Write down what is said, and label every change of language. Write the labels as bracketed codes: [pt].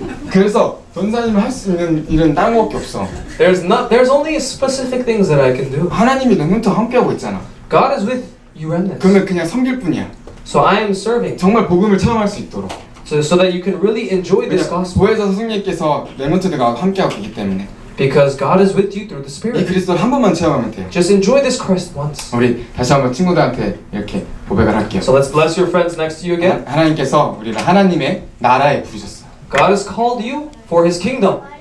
[ko] 그래서 전사님이 할 수 있는 일은 다른 것밖에 없어. [en] There's only specific things that I can do. [ko] 하나님이 렘넌트 함께하고 있잖아. [en] God is with you remnants. [ko] 그러면 그냥 섬길 뿐이야. [en] So I am serving. [ko] 정말 복음을 체험할 수 있도록. [en] So that you can really enjoy this gospel. [ko] 보혜사 선생님께서 렘넌트들과 함께하고 있기 때문에 [en] Because God is with you through the [ko] 이 [en] Spirit. [ko] 그리스도를 한 번만 체험하면 돼요. [en] Just enjoy this Christ once. [ko] 우리 다시 한번 친구들한테 이렇게 고백을 할게요. [en] So let's bless your friends next to you again. [ko] 하나님께서 우리를 하나님의 나라에 부르셨어요. [en] God has called you for His kingdom.